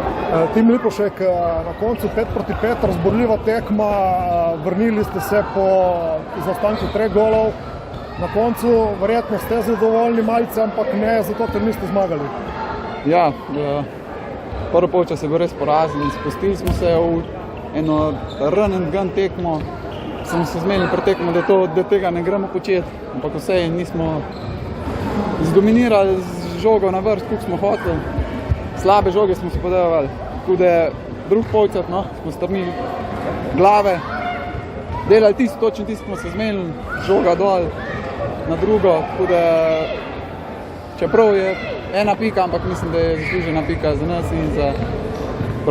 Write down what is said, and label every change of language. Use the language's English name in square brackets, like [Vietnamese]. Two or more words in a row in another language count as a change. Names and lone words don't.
[Slovenian] Tim Lipovšek, na koncu 5-5, razborljiva tekma, vrnili ste se po zaostanku 3 golov. Na koncu verjetno ste zadovoljni malce, ampak ne zato, ker niste zmagali. Ja, prvi polčas je bil res porazen, spustili smo se v eno [English] run and gun [Slovenian] tekmo. Smo se zmenili pri tekmo, da tega ne gremo početi, ampak vse nismo zdominirali z žogo na vrst, koliko smo hoteli. Slabe žoge smo se podajali, tako da drug polčas smo strnili glave, delali točno tisto smo se zmenili, žoga dol na drugo, tako da čeprav je 1 pika, ampak mislim, da je zaslužena pika za nas in za Bron.